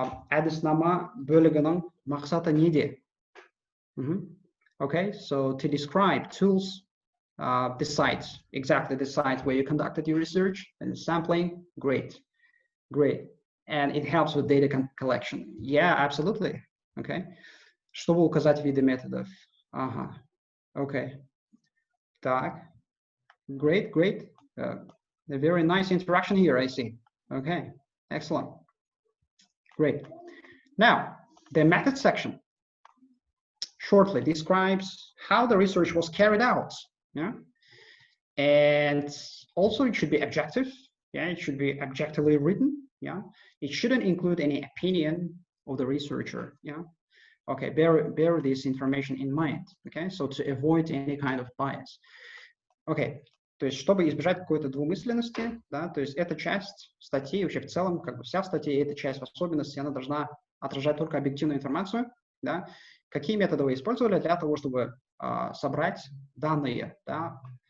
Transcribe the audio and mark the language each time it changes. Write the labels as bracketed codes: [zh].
[kk] Әдіснама бөлігінің мақсаты неде? [en] Okay, so to describe tools, the sites, exactly the sites where you conducted your research and sampling, great. And it helps with data collection. Yeah, absolutely. Okay. [ru] Чтобы указать виды методов. Ага. Okay. Так. Great. [en] A very nice interaction here, I see. Okay. Excellent. Great. Now, the method section shortly describes how the research was carried out. Yeah. And also it should be objective. Yeah, it should be objectively written. Yeah, it shouldn't include any opinion of the researcher. Yeah, okay, bear this information in mind. Okay, so to avoid any kind of bias. [ru] Okay, то есть чтобы избежать какой-то двумысленности, да, то есть эта часть статьи вообще в целом, как бы вся статья, эта часть в особенности, она должна отражать только объективную информацию, да. Какие методы вы использовали для того, чтобы собрать данные, да.